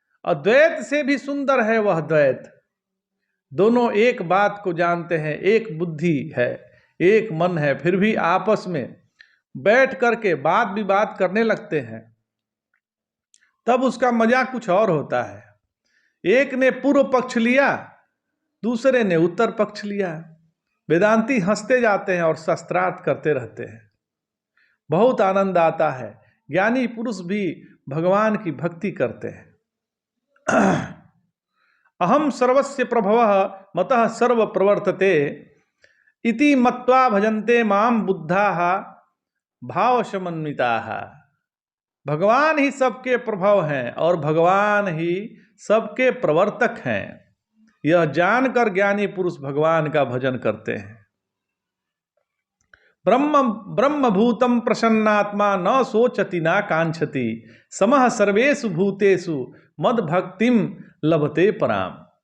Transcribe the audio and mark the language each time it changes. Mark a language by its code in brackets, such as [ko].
[hi] अद्वैत से भी सुंदर है वह द्वैत। दोनों एक बात को जानते हैं, एक बुद्धि है, एक मन है, फिर भी आपस में बैठ करके वाद विवाद करने लगते हैं, तब उसका मजा कुछ और होता है। एक ने पूर्व पक्ष लिया, दूसरे ने उत्तर पक्ष लिया। वेदांती हंसते जाते हैं और शास्त्रार्थ करते रहते हैं, बहुत आनंद आता है। ज्ञानी पुरुष भी भगवान की भक्ति करते हैं। [sa] अहम सर्वस्य प्रभवः मतः सर्व प्रवर्तते इति मत्वा भजन्ते माम बुद्धाः भाव समन्विताः। [hi] भगवान ही सबके प्रभव हैं और भगवान ही सबके प्रवर्तक हैं, यह जानकर ज्ञानी पुरुष भगवान का भजन करते हैं। [sa] ब्रह्मभूतम प्रसन्नात्मा न सोचति न कांक्षति समः सर्वेषु भूतेषु मद भक्तिम लभते पराम।